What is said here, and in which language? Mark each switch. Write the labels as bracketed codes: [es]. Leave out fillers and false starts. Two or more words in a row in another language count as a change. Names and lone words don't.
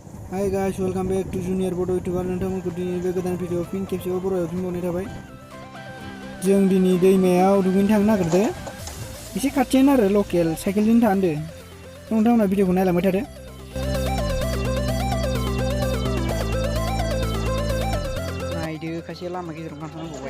[en] Hi guys, welcome back to Junior Bodo YouTuber. [brx] Nwngthangmwnnखौ दिनै बे गोदान भिडिअ फिन खेबसेबाव बर'आव फिनबावनाय थाबाय। जों दिनै दैमायाव दुगैनो थांनो नागिरदों। एसे खाथियानो आरो लकेल साइकेलजों थांदों। नोंथांमोना भिडिअखौ नायलांबाय थादो। नायदो खायसे लामा गेजेराव थांनांगौबाय।